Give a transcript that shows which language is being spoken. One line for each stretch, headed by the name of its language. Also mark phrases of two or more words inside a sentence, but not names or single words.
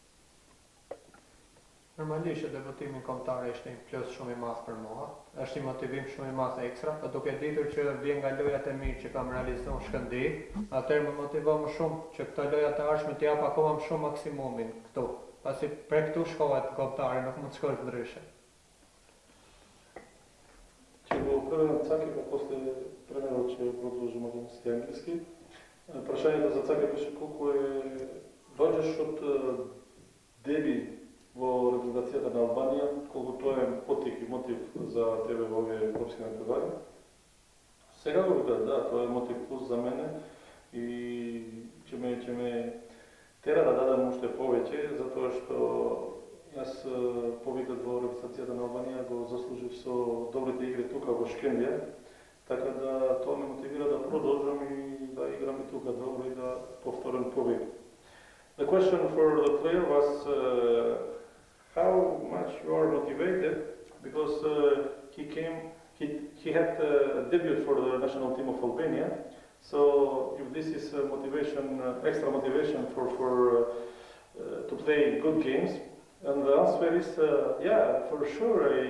Albanian: Normalisht debutimi kombëtar ishte një plus shumë i madh për mua. Është një motivim shumë i madh ekstra, por duke ditur që vjen nga lojat e mirë që kam realizuar në Shkëndij, atëherë më motivon më shumë që këto loja të ardhshme të jap akoma më shumë maksimumin këtu. Pasi prej këtu shkohet kombëtari, nuk mund të shkosh ndryshe.
Macedonian: Ќе го преведам Цаки, па после тренерот ќе продолжи македонски и англиски. Прашањето за Цаки беше колку доаѓаш од деби во репрезентацијата на Албанија, колку тоа е потик и мотив за тебе во овие европски надпревари. Сега го видам, да, тоа е мотив плюс за мене и ќе ме тера да дадам уште повеќе, затоа што јас победата во репрезентацијата на Албанија го заслужив со добрите игри тука во Шкендија, така да тоа ме мотивира да продолжам и да играм и тука добро и да повторам победи.
English: The question for the player was how much you are motivated, because he had debuted for the national team of Albania. So if this is motivation, extra motivation for to play good games, and the answer is yeah, for sure.